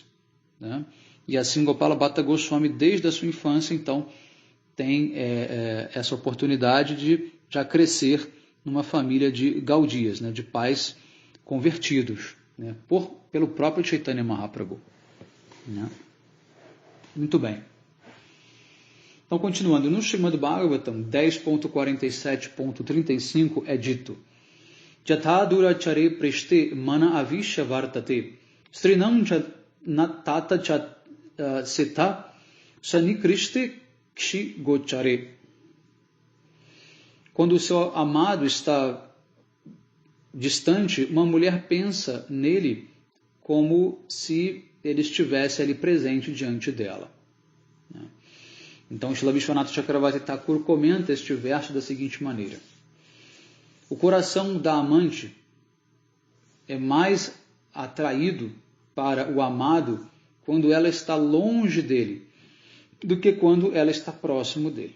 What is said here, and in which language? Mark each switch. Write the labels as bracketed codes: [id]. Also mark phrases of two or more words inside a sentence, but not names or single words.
[pt] E assim Gopala Bhatta Goswami, desde a sua infância, então, tem essa oportunidade de já crescer numa família de Gaudiyas, de pais convertidos, pelo próprio Chaitanya Mahaprabhu. Muito bem. Então, continuando, no Srimad Bhagavatam 10.47.35 é dito: [sa] यथा दूरचरे प्रेष्ठे मन आविश्य वर्तते स्त्रीणां न तथा चेतः सन्निकृष्टे अक्षि गोचरे. [pt] Quando o seu amado está distante, uma mulher pensa nele como se ele estivesse ali presente diante dela. Então, Srila Vishwanatha Chakravarti Thakur comenta este verso da seguinte maneira: o coração da amante é mais atraído para o amado quando ela está longe dele do que quando ela está próximo dele.